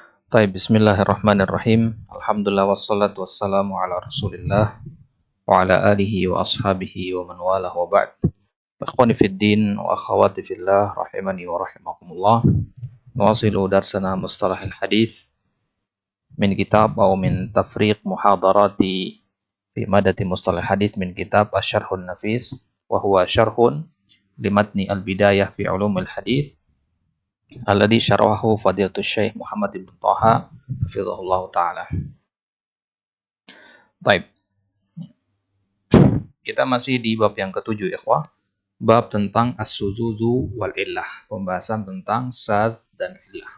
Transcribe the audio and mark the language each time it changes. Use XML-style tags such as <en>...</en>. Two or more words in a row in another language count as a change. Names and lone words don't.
<id>Baik,</id> <ar>بسم الله الرحمن الرحيم. الحمد لله والصلاة والسلام على رسول الله وعلى آله وأصحابه ومن والاه وبعد. إخواني في الدين وأخواتي في الله رحمني ورحمكم الله. نواصل درسنا مصطلح الحديث من كتاب atau من تفريغ محاضرات في مادة مصطلح حديث من كتاب الشرح النفيس وهو شرح لمتن البداية في علوم الحديث الذي شرحه فضيلة الشيخ محمد بن طه حفظه الله تعالى.</ar> <id>Baik. Kita masih di bab yang ketujuh, ikhwah. Bab tentang</id> <ar>الشذوذ والعلة,</ar> <id>pembahasan tentang saz dan illah.</id>